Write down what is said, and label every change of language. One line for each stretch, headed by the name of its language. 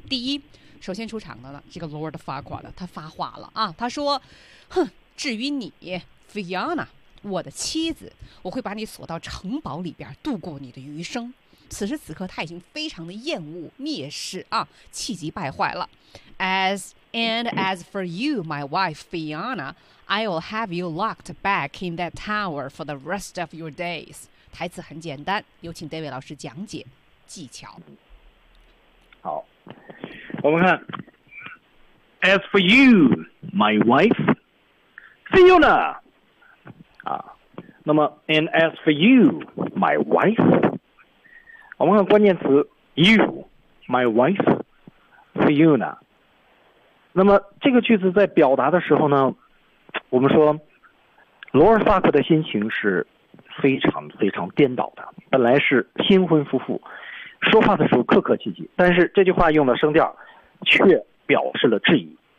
Chinese: 第一，首先出场的呢，这个 Lord Farquaad 他发话了啊，他说：“哼，至于你 ，Fiona， 我的妻子，我会把你锁到城堡里边度过你的余生。” 此时此刻他已经非常的厌恶蔑视啊，气急败坏了。
English: As for you, my wife Fiona, I will have you locked back in that tower for the rest of your days.
Chinese: 台词很简单，有请 David 老师讲解技巧。好，我们看
English: As for you, my wife Fiona、
Chinese: 那么
English: And as for you, my wife，
Chinese: 我们看关键词
English: you, my wife, Fiona。
Chinese: 那么这个句子在表达的时候呢，我们说罗尔法克的心情是非常非常颠倒的，本来是新婚夫妇，说话的时候客客气气，但是这句话用的声调却表示了质疑。